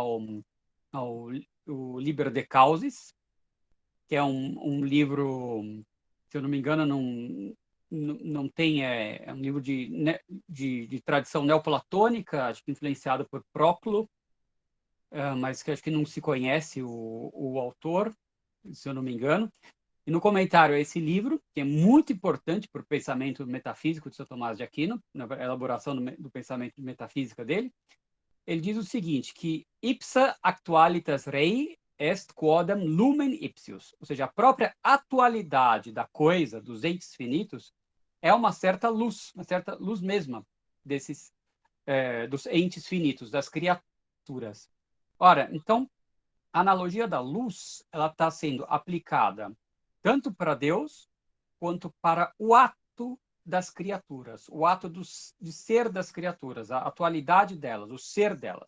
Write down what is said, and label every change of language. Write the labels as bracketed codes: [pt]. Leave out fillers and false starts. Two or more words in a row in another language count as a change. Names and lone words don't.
[pt] ao o Liber de Causis, que é um livro, se eu não me engano, não tem, é um livro de tradição neoplatônica, acho que influenciado por Próclo, mas que acho que não se conhece o autor, se eu não me engano. E no comentário a esse livro, que é muito importante para o pensamento metafísico de São Tomás de Aquino, na elaboração do pensamento de metafísica dele, ele diz o seguinte, que [la] ipsa actualitas rei est quodam lumen ipsius, [pt] ou seja, a própria atualidade da coisa, dos entes finitos, é uma certa luz mesma dos entes finitos, das criaturas. Ora, então, a analogia da luz, ela está sendo aplicada tanto para Deus quanto para o ato das criaturas, o ato de ser das criaturas, a atualidade delas, o ser delas.